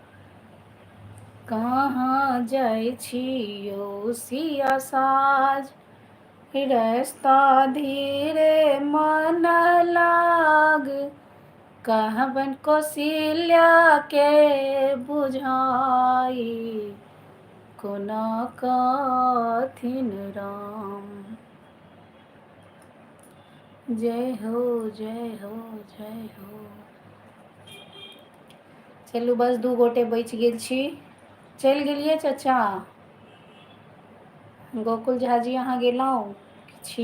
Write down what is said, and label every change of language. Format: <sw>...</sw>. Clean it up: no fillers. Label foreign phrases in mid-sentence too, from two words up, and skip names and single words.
<mai>कहाँ जाइ छी यौ सिया साज, रस्ता धीरे मन लाग, कहबन कौशल्या के बुझाई, कोना कथिन राम। जय हो जय हो जय हो। चलू बस 2 गोटे बचि गेल छी। चलि गेलियै चाचा गोकुल झाजी, अहाँ गेलहुँ छी?</mai>